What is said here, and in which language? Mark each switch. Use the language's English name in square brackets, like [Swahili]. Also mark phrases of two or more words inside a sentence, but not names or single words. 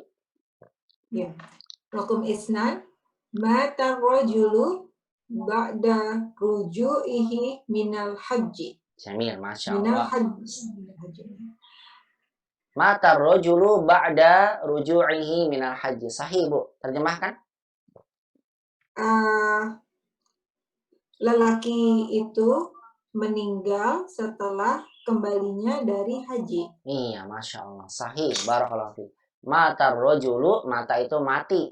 [Arabic] يا. رقم اثنان, مات الرجل بعد رجوعه من الحج. جميل، ما شاء Minal Allah. haji. مات الرجل بعد رجوعه من الحج. [Indonesian] Sahih, Bu. Terjemahkan. Lelaki itu meninggal setelah kembalinya dari haji. Iya, [Arabic] ما شاء الله. صحيح، بارك الله فيك. مات الرجل، مات [Indonesian] itu mati.